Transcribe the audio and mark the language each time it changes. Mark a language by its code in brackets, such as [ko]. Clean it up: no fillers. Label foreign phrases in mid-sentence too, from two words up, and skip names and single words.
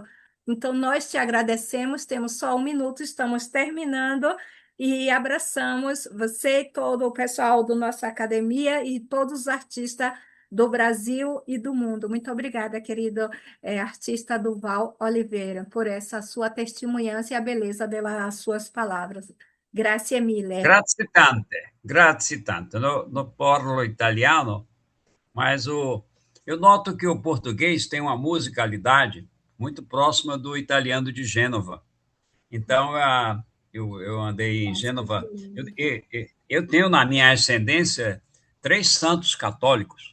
[pt] Então, nós te agradecemos, temos só um minuto, estamos terminando e abraçamos você e todo o pessoal da nossa academia e todos os artistas do Brasil e do mundo. Muito obrigada, querido artista Duval Oliveira, por essa sua testemunhança e a beleza das suas palavras. [it] Grazie mille. Grazie tante, grazie tante. Não parlo italiano, [pt] mas eu noto que o português tem uma musicalidade muito próxima do italiano de Gênova. Então, eu andei em Nossa, Gênova. que lindo. Eu tenho na minha ascendência três santos católicos.